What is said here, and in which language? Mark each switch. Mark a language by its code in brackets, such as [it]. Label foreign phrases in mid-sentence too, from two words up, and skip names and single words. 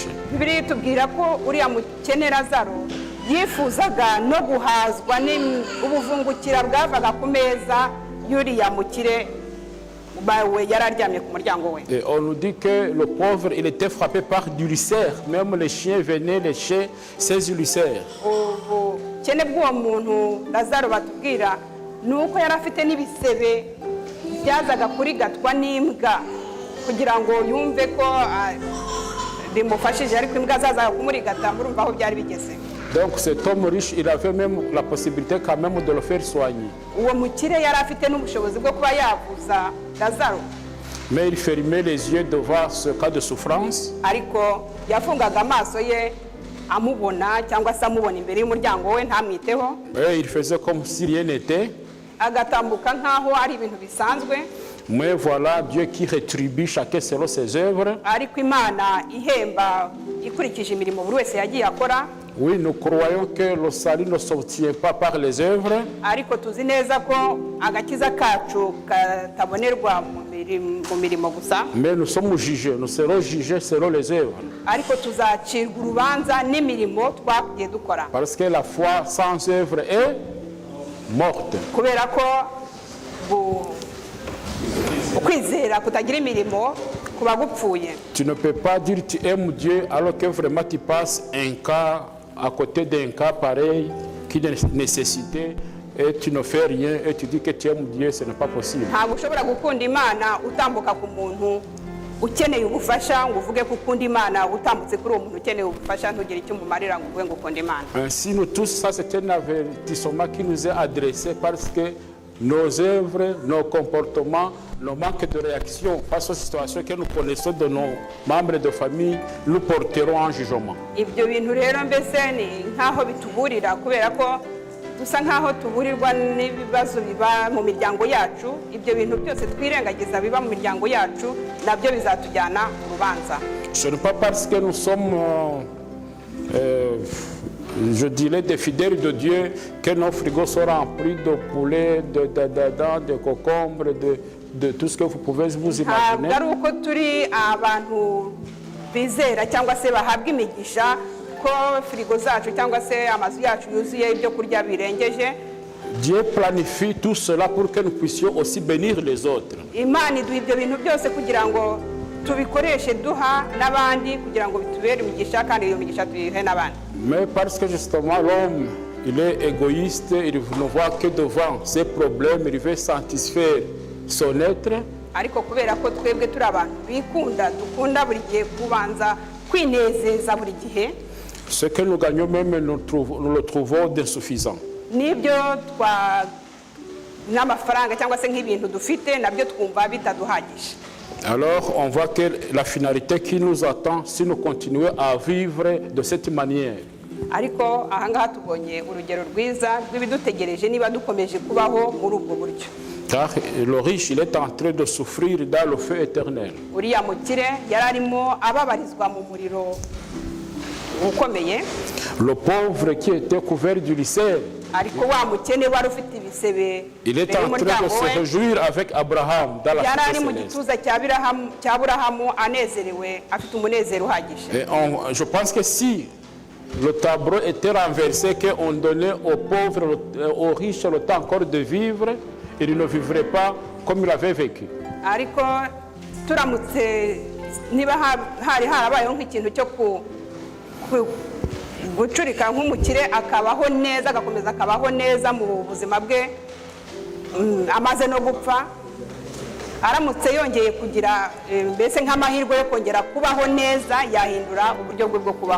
[rw] Bibiliya itubwira ko uriya mukene Lazaro yifuzaga no guhazwa ubuvungukira bwavaga ku meza y'uriya mukire bawe yari aryamye ku muryango we. [fr] Et on nous dit que le pauvre, il était frappé par d'ulcères. Même les chiens venaient lécher ses ulcères. [rw] Ubukene bw'uwo muntu Lazaro batubwira ni uko yari afite n'ibisebe byazaga kurigatwa n'imbwa kugira ngo yumve ko bimufashije, ariko imbwa zazaga kumurigata, murumva aho byari bigeze. [fr] Donc cet homme riche, il avait même la possibilité quand même de le faire soigner. [rw] Uwo mukire yari afite n'ubushobozi bwo kuba yavuza Lazaro. [fr] Mais il fermait les yeux devant ce cas de souffrance. [rw] Ariko yafungaga amaso ye amubona cyangwa se amubona imbere y'umuryango we ntamwiteho. [fr] Et il faisait comme si rien n'était. [rw] Agatambuka nkaho ari ibintu bisanzwe. [fr] Mais voilà Dieu qui rétribue chacun selon ses œuvres. [rw] Ariko Imana ihemba ikurikije imirimo buri wese yagiye akora. [fr] Oui, nous croyons que le salut ne s'obtient pas par les œuvres. [rw] Ariko tuzi neza ko agakiza kacu katabonerwa mu mirimo gusa. [fr] Mais nous sommes jugés, nous serons jugés selon les œuvres. [rw] Ariko tuzacirwa urubanza n'imirimo twagiye dukora. [fr] Parce que la foi sans œuvre est morte. [rw] Kubera ko ukwizera kutagira imirimo kuba gupfuye. [fr] Tu ne peux pas dire tu aimes Dieu alors que vraiment tu passes un cas à côté d'un cas pareil qui nécessitait et tu ne fais rien et tu dis que tu aimes Dieu, ce n'est pas possible. [rw] Ntabwo ushobora gukunda Imana utambuka ku muntu ukeneye ubufasha ngo uvuge ko ukunda Imana, utambutse kuri uwo muntu ukeneye ubufasha ntugire icyo umumarira ngo uvuge ngo ukunda Imana. [fr] Ainsi nous tous, ça c'est un avertissement qui nous est adressé parce que nos œuvres, nos comportements, nos manques de réaction face aux situations que nous connaissons de nos membres de famille, nous porteront en jugement. [rw] Ibyo bintu rero mbese ni nkaho bituburira kubera ko dusa nkaho tuburirwa n'ibibazo biba mu miryango yacu. Ibyo bintu byose twirengagiza biba mu miryango yacu nabyo bizatujyana mu rubanza. [fr] Ce n'est pas parce que nous sommes je dirais des fidèles de Dieu que nos frigos sont remplis de poulet, de concombres, de tout ce que vous pouvez vous imaginer. [rw] Ntabwo ari uko turi abantu bizera cyangwa se bahabwa imigisha ko frigo zacu cyangwa se amazu yacu yuzuye ibyo kurya birengeje. [fr] Dieu planifie tout cela pour que nous puissions aussi bénir les autres. [rw] Imana iduha ibyo bintu byose kugira ngo tubikoreshe duha n'abandi kugira ngo bitubere imigisha kandi iyo migisha tuyihe n'abandi. [fr] Mais parce que justement l'homme, il est égoïste, il ne voit que devant ses problèmes, il veut satisfaire son être. [rw] Ariko kubera ko twebwe turi abantu bikunda dukunda buri gihe kubanza kwinezeza buri gihe. [fr] Ce que nous gagnons même, nous le trouvons d'insuffisant. [rw] Nibyo n'amafaranga cyangwa se nk'ibintu dufite nabyo twumva bitaduhagije. [fr] Alors, on voit que la finalité qui nous attend, si nous continuons à vivre de cette manière. [rw] Ariko ahangaha tubonye urugero rwiza rw'ibidutegereje niba dukomeje kubaho muri ubwo buryo. [fr] Car le riche, il est en train de souffrir dans le feu éternel. [rw] Uriya mukire yari arimo ababarizwa mu muriro ukomeye. [fr] Le pauvre qui était couvert d'ulcères, [rw] ariko wa mukene wari ufite ibisebe, [fr] il est en train de se réjouir avec Abraham dans la [rw] yari [fr] cité [rw] ari mu [fr] céleste. [rw] gituza cya Aburahamu anezerewe afite umunezero uhagije. [fr] Et je pense que si le tableau était renversé, qu'on donnait aux pauvres, aux riches le temps encore de vivre, il ne vivrait pas comme il avait vécu. [rw] Ariko turamutse niba hari harabayeho nk'ikintu cyo gucurika nk'umukire akabaho neza agakomeza akabaho neza mu buzima bwe amaze no gupfa, aramutse yongeye kugira mbese nk'amahirwe yo kongera kubaho neza yahindura uburyo bwe bwo kubaho.